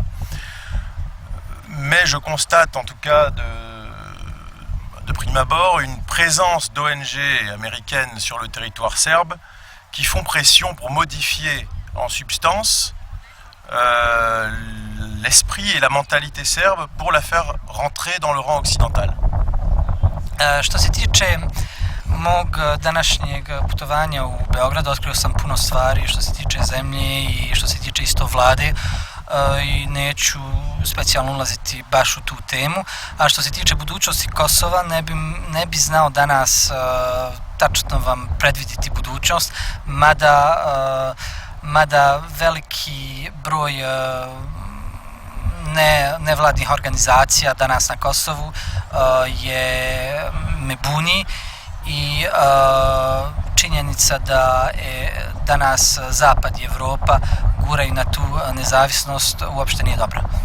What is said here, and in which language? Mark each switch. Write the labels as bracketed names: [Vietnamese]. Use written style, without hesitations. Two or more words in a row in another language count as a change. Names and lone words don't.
[French] Mais je constate en tout cas de prime abord une présence d'ONG américaines sur le territoire serbe qui font pression pour modifier en substance l'esprit et la mentalité serbe pour la faire rentrer dans le rang occidental. [Serbian] Što se tiče mog današnjeg putovanja u Beograd, otkrio sam puno stvari što se tiče zemlje i što se tiče isto vlade i neću specijalno ulaziti baš u tu temu. A što se tiče budućnosti Kosova, ne bi znao danas tačno vam predviditi budućnost, mada veliki broj nevladnih organizacija danas na Kosovu me buni i činjenica da danas Zapad i Evropa guraju na tu nezavisnost uopšte nije dobra.